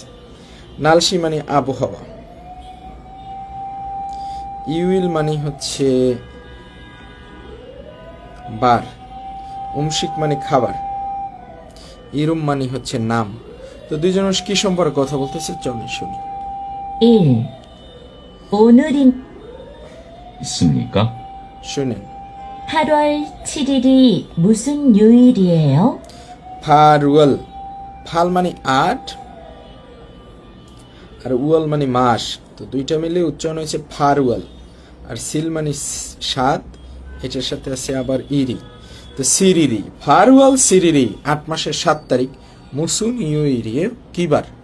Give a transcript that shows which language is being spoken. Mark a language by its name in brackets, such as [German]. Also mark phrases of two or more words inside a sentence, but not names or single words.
[Bangla] নালসি মানে আবহাওয়া, ইউইল মানে হচ্ছে বার, উমশিক মানে খাবার, ইরুম মানে হচ্ছে নাম। তো দুইজন মানুষ কি সম্পর্কে কথা বলতেছে চলুন শুনি। 1. [Korean] 오늘인 있습니까? [Bangla] শুনেন। [Korean] 8월 7일이 무슨 요일이에요? [Bangla] ফারুয়াল, ফাল মানে 8 আর উয়াল মানে মাস, তো দুইটা মিলে উচ্চারণ হয়েছে ফারুয়াল। আর সিল মানে 7, এটার সাথে আছে আবার ইরি, তো সিরিরি, [Korean] 팔월 칠일이 [Bangla] 8 মাসের 7 তারিখ, [Korean] 무슨 요일이 [Bangla] কি বার?